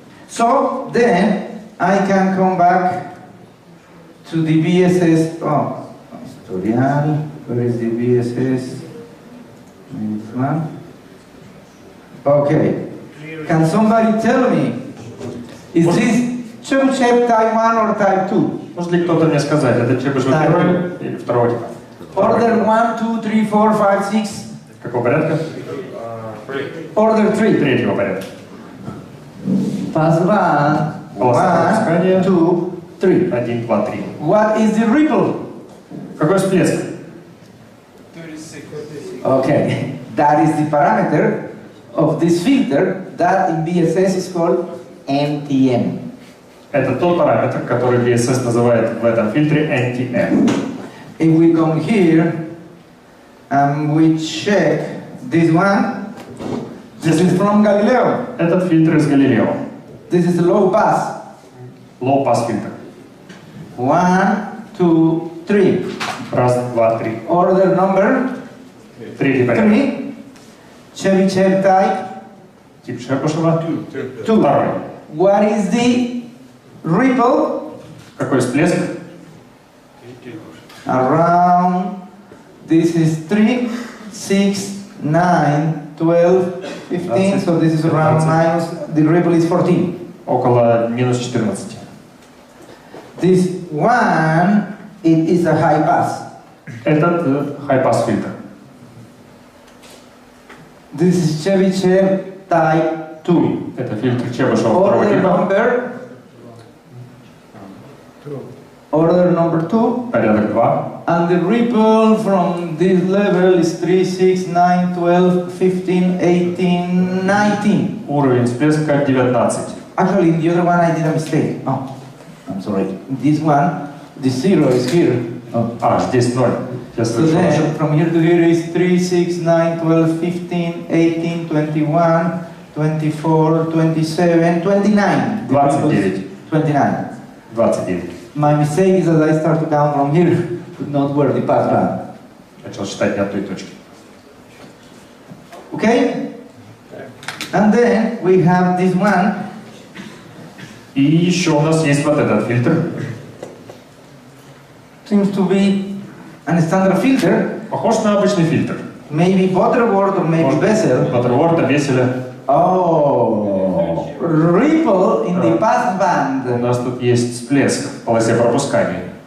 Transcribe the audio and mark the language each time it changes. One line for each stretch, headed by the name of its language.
English: So then I can come back to the BSS. Oh, historial. Where is the BSS? This one. Okay. Can somebody tell me, is this Chebyshev type 1 or type 2?
Russian: Может ли кто-то мне сказать, это Чебышев Так. первый или второго типа?
English: Order 1, 2, 3, 4, 5, 6.
Russian: Какого порядка?
English: Order 3.
Russian: Третьего порядка.
English: Pass 1,
Russian: Полоса
English: 1, 2, 3. 1, 2, 3. What is the ripple?
Russian: Какой всплеск?
English: Okay, that is the parameter of this filter that in BSS is called NTM.
Russian: Это тот параметр, который BSS называет в этом фильтре NTM.
English: If we come here and we check this one, this is from Galileo.
Russian: Этот фильтр из Галилео.
English: This is low pass. Low pass фильтр. 1, 2, 3.
Russian: Раз, два, три.
English: Order number
Russian: Третий порядок.
English: 3. Chebyshev type
Russian: Тип Шепушева.
English: 2.
Russian: Второй.
English: What is the ripple?
Russian: Какой всплеск?
English: Around, this is 3, 6, 9, 12, 15, so this is around minus, the ripple is 14.
Russian: Около минус 14.
English: This one, it is a high pass.
Russian: Этот high-pass фильтр.
English: This is Chebyshev type 2.
Russian: Это фильтр Чебышева второго
English: Order
Russian: типа.
English: number, order number 2,
Russian: Порядок 2.
English: And the ripple from this level is 3, 6, 9, 12, 15, 18, 19.
Russian: Уровень всплеска 19.
English: Actually, in the other one I did a mistake. Oh, I'm sorry. In this one, the 0 is here. Oh.
Russian: Здесь 0.
English: So then, from here to here is 3, 6, 9, 12, 15, 18, 21, 24, 27, 29. 29. 29. 29. My mistake is that I start to count from here, but not where the path ran.
Russian: Начал считать не от той точки.
English: Okay? And then we have this one.
Russian: И еще у нас есть вот этот фильтр.
English: Seems to be a standard filter.
Russian: Похож на обычный фильтр.
English: Maybe Butterworth or maybe Bessel.
Russian: Butterworth, Бесселя.
English: Oh, ripple in the pass
Russian: У
English: band.
Russian: нас тут есть всплеск в полосе пропускания.